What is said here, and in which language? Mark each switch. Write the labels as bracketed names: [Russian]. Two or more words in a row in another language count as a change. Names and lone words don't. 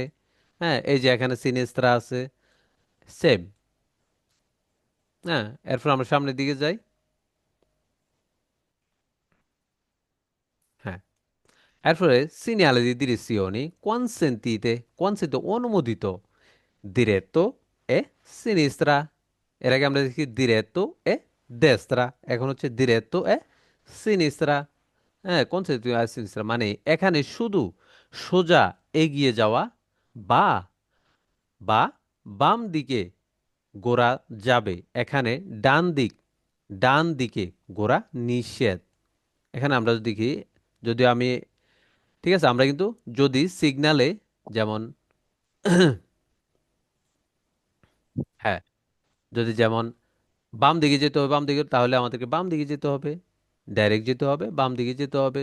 [Bangla] হ্যাঁ, এই যে এখানে সিনেস্ত্রা আছে, সেম। হ্যাঁ, এরপর আমরা সামনের দিকে যাই। হ্যাঁ, এরপরে [Italian] segnale di direzioni consentite অনুমোদিত diretto e sinistra। [Bangla] এর আগে আমরা দেখি [Italian] diretto e destra, [Bangla] এখন হচ্ছে [Italian] diretto e sinistra। [Bangla] হ্যাঁ, [Italian] consentito e sinistra [Bangla] মানে এখানে শুধু সোজা এগিয়ে যাওয়া বা বা বাম দিকে গোরা যাবে। এখানে ডান দিক, ডান দিকে গোরা নিষেধ। এখানে আমরা যদি দেখি, যদি আমি, ঠিক আছে, আমরা কিন্তু যদি সিগনালে যেমন হ্যাঁ, যদি যেমন বাম দিকে যেতে হবে, বাম দিকে, তাহলে আমাদেরকে বাম দিকে যেতে হবে, ডাইরেক্ট যেতে হবে, বাম দিকে যেতে হবে।